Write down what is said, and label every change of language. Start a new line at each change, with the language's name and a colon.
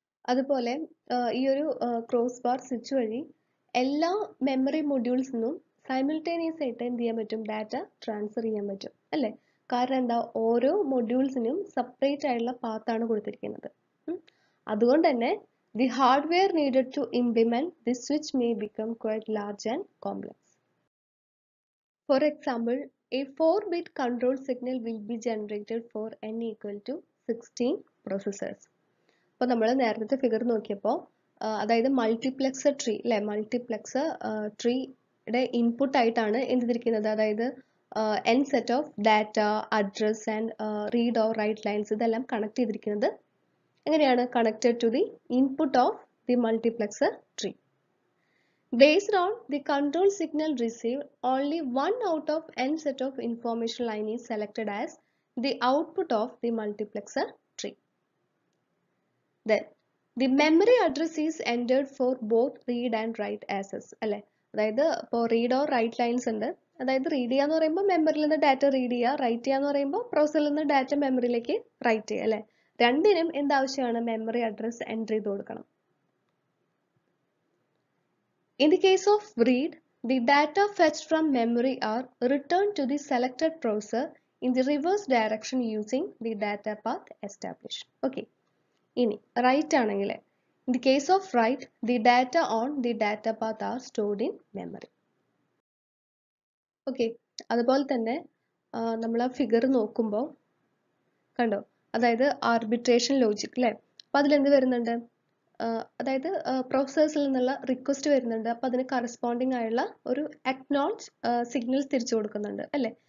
Malayalam: അതുപോലെ ഈ ഒരു ക്രോസ് ബാർ സ്വിച്ച് വഴി എല്ലാ മെമ്മറി മൊഡ്യൂൾസിൽ നിന്നും സൈമിൾട്ടേനിയസ് ആയിട്ട് എന്ത് ചെയ്യാൻ പറ്റും, ഡാറ്റ ട്രാൻസ്ഫർ ചെയ്യാൻ പറ്റും അല്ലേ. കാരണം എന്താ, ഓരോ മൊഡ്യൂൾസിനും സെപ്പറേറ്റ് ആയിട്ടുള്ള പാത്താണ് കൊടുത്തിരിക്കുന്നത്. അതുകൊണ്ട് തന്നെ
English: The hardware needed to implement this switch may become quite large and complex. For example, a 4-bit control signal will be generated for n equal to 16 processors.
Malayalam: അപ്പോൾ നമ്മൾ നേരത്തെ ഫിഗർ നോക്കിയപ്പോൾ അതായത് മൾട്ടിപ്ലെക്സർ ട്രീ അല്ലെ, മൾട്ടിപ്ലെക്സർ ട്രീയുടെ input ആയിട്ടാണ് എന്തിരിക്കുന്നത്, അതായത് n set of data, address and read or right lines ഇതെല്ലാം കണക്ട് ചെയ്തിരിക്കുന്നത് എങ്ങനെയാണ്,
English: Connected to the input of the multiplexer tree. Based on the control signal received, only one out of n set of information line is selected as the output of the multiplexer tree. Then, the memory address is entered for both read and write access.
Malayalam: അല്ലേ, അതായത് ഇപ്പോൾ read or right lines ഉണ്ട്. അതായത് read ചെയ്യാന്ന് പറയുമ്പോൾ മെമ്മറിയിൽ നിന്ന് data read ചെയ്യുക, റൈറ്റ് ചെയ്യാന്ന് പറയുമ്പോൾ പ്രോസസ്സിൽ നിന്ന് ഡാറ്റ മെമ്മറിയിലേക്ക് റൈറ്റ് ചെയ്യുക അല്ലേ. രണ്ടിനും എന്താവശ്യമാണ്, മെമ്മറി അഡ്രസ് എൻ്റർ ചെയ്ത് കൊടുക്കണം.
English: In the case of read, the data fetched from memory are returned to the selected processor in the reverse direction using the data path established. Okay.
Malayalam: ഇനി write ആണെങ്കിൽ,
English: in the case of write, the data on the data path are stored in memory. Okay.
Malayalam: അതുപോലെ തന്നെ നമ്മൾ ആ figure നോക്കുമ്പോൾ കണ്ടോ, അതായത് arbitration logic അല്ലേ. അപ്പോൾ അതിലെന്ത് വരുന്നുണ്ട്, അതായത് പ്രോസസ്സറിൽ നിന്നുള്ള റിക്വസ്റ്റ് വരുന്നുണ്ട്. അപ്പോൾ അതിന് കറസ്പോണ്ടിങ് ആയുള്ള ഒരു അക്നോളജ് സിഗ്നൽസ് തിരിച്ചു കൊടുക്കുന്നുണ്ട് അല്ലേ.